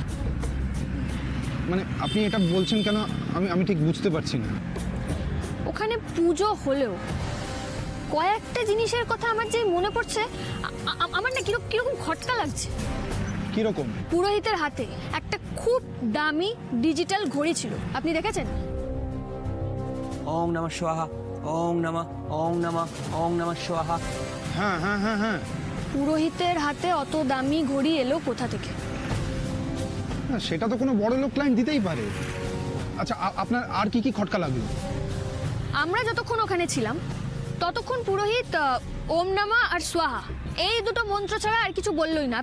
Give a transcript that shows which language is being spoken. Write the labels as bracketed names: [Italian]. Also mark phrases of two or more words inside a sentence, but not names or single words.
[Bangla] মানে আপনি এটা বলছেন কেন আমি ঠিক বুঝতে পারছি না। ওখানে পুজো হলেও কয়েকটা জিনিসের কথা আমার যে মনে পড়ছে, আমার না কিরকম খটকা লাগছে। কিরকম? পুরোহিতের হাতে একটা খুব দামি ডিজিটাল ঘড়ি ছিল, আপনি দেখেছেন? [Sanskrit] ওং নমঃ স্বাহা, ওং নমঃ, ওং নমঃ, ওং নমঃ স্বাহা। [Bangla] হ্যাঁ হ্যাঁ হ্যাঁ হ্যাঁ। পুরোহিতের হাতে অত দামি ঘড়ি এলো কোথা থেকে? না, সেটা তো কোনো বড় লোক ক্লায়েন্ট দিতেই পারে। আচ্ছা আপনার আর কি কি খটকা লাগলো? আমরা যতক্ষণ ওখানে ছিলাম ততক্ষণ পুরোহিত [Sanskrit] ওম নমঃ [Bangla] আর স্বাহা এই দুটো মন্ত্র ছাড়া আর কিছু বললোই না।